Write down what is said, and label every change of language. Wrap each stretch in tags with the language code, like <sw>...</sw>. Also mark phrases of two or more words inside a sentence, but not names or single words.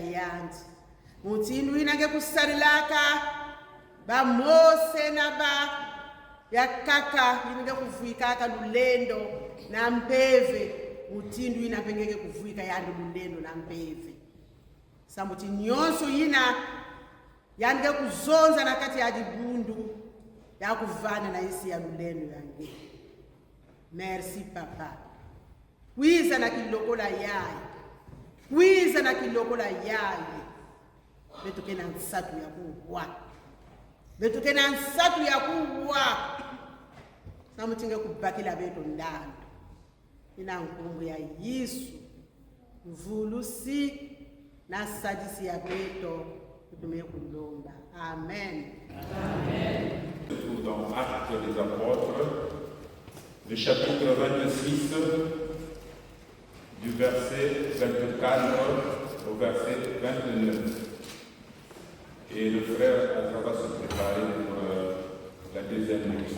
<kg>yanzi mutindu inange kusalilaka ba Mose na ba yakaka inange kuvuikaka lulendo na mpeve mutindu inapengeke kuvuika yandu lulendo na mpeve samuti nyonso yina yange kuzonza nakati ya dibundu ya kuvana na isi ya lulenu yange.</kg> <fr>Merci papa.</fr> <kg>Wiza na kilokola yaye. Wiza na kilokola yaye. Betuke na nsatu ya kuwa. Betuke na nsatu ya kuwa. Samutinge kubakila beto ndani. Ina nkumbu ya Yesu. Mvulusi na sadisi ya beto. Kutumie kulomba. Amen. Amen.</kg> <fr>Dans Actes des Apôtres, le chapitre 26, du verset 24 au verset 29. Et le frère va se préparer pour la deuxième lecture.</fr>